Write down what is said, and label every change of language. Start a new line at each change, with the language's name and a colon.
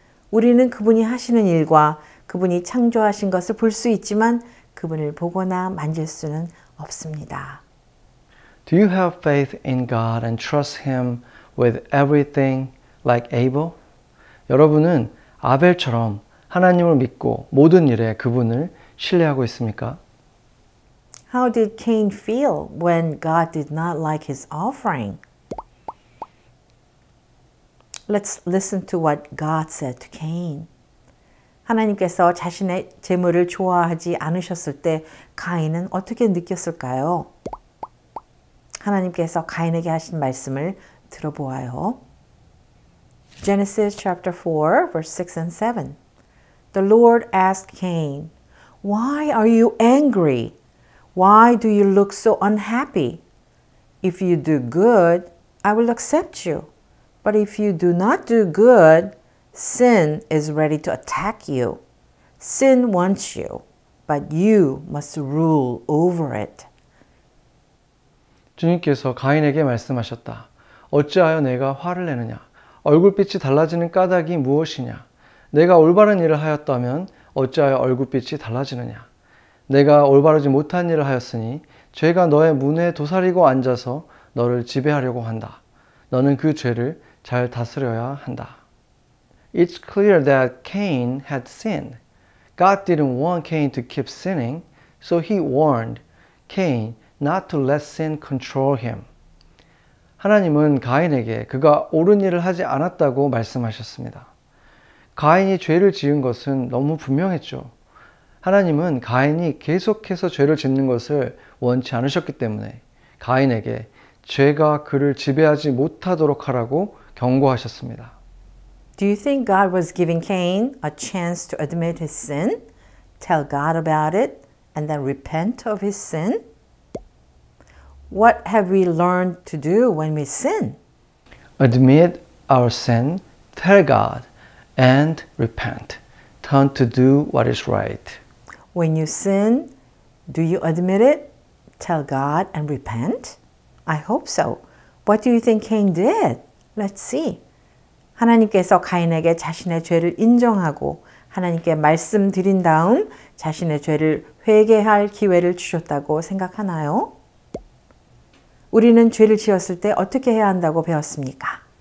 Korean: 우리는 그분이 하시는 일과 그분이 창조하신 것을 볼 수 있지만 그분을 보거나 만질 수는 없습니다.
English: Do you have faith in God and trust Him with everything like Abel?
Korean: 여러분은 아벨처럼 하나님을 믿고 모든 일에 그분을 신뢰하고 있습니까?
English: How did Cain feel when God did not like his offering? Let's listen to what God said to Cain.
Korean: 하나님께서 자신의 제물을 좋아하지 않으셨을 때 가인은 어떻게 느꼈을까요? 하나님께서 가인에게 하신 말씀을 들어보아요.
English: Genesis chapter 4, verse 6 and 7. The Lord asked Cain, Why are you angry? Why do you look so unhappy? If you do good, I will accept you. But if you do not do good, sin is ready to attack you. Sin wants you, but you must rule over it.
Korean: 주님께서 가인에게 말씀하셨다. 어찌하여 내가 화를 내느냐? 얼굴빛이 달라지는 까닭이 무엇이냐? 내가 올바른 일을 하였다면 어찌하여 얼굴빛이 달라지느냐? 내가 올바르지 못한 일을 하였으니 죄가 너의 문에 도사리고 앉아서 너를 지배하려고 한다. 너는 그 죄를 잘 다스려야 한다.
English: It's clear that Cain had sinned. God didn't want Cain to keep sinning, so he warned Cain not to let sin control him.
Korean: 하나님은 가인에게 그가 옳은 일을 하지 않았다고 말씀하셨습니다. 가인이 죄를 지은 것은 너무 분명했죠. 하나님은 가인이 계속해서 죄를 짓는 것을 원치 않으셨기 때문에 가인에게 죄가 그를 지배하지 못하도록 하라고 경고하셨습니다.
English: Do you think God was giving Cain a chance to admit his sin, tell God about it, and then repent of his sin? What have we learned to do when we sin? Admit our sin, tell God, and repent. Turn to do what is right. When you sin, do you admit it, tell God, and repent? I hope so. What do you think Cain did? Let's see.
Korean: 하나님께서 가인에게 자신의 죄를 인정하고 하나님께 말씀드린 다음 자신의 죄를 회개할 기회를 주셨다고 생각하나요? 우리는 죄를 지었을 때 어떻게 해야 한다고 배웠습니까?